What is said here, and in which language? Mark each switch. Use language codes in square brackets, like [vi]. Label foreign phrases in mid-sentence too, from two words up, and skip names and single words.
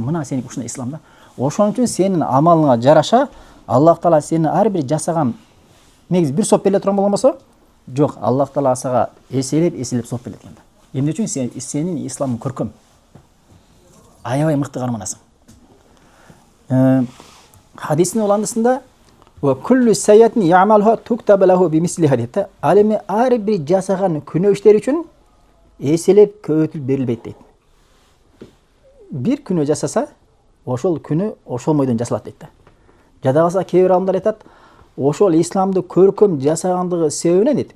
[ky] Мына сенин ушундай исламда. Ошон үчүн сенин амалыңа жараша Аллах Таала сени ар бир жасаган негиз бир соп бере турган болгон болсо, жок, Аллах Таала сага эселеп соп берет экен да. Эмне үчүн сенин исламың көркөм. Аябай мыкты карманасың. Хадистин уландысында [ar] وكل سيئة يعملها تكتب له بمثلها [ky] дейт. Ал эми ар бир жасаган күнөө иштери үчүн эселеп көбөйтүлүп берилбейт дейт. Бир күнөө жасаса, ошол күнү ошол бойдон жасалат дейт. Жада калса кээ бир адамдар айтат, ошол исламды көркөм жасагандыгы себебинен дейт.